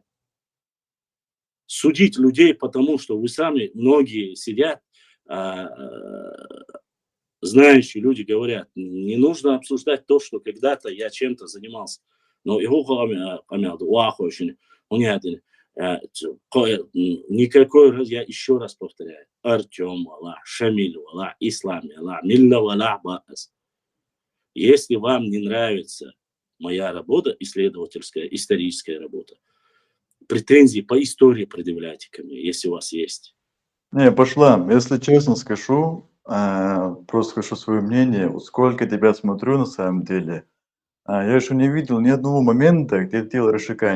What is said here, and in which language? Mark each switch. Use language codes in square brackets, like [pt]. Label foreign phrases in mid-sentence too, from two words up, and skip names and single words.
[ru] Судить людей потому, что вы сами, многие сидят, знающие люди говорят, не нужно обсуждать то, что когда-то я чем-то занимался. Но его никакой раз, я еще раз повторяю, Артем вала, Шамиль вала, Ислам вала, Милла вала баас. Если вам не нравится моя работа, исследовательская, историческая работа, претензии по истории предъявляйте ко мне, если у вас есть. Не, пошла, если честно скажу, просто хочу свое мнение, вот сколько тебя смотрю на самом деле, я еще не видел ни одного момента, где ты делал расшикание.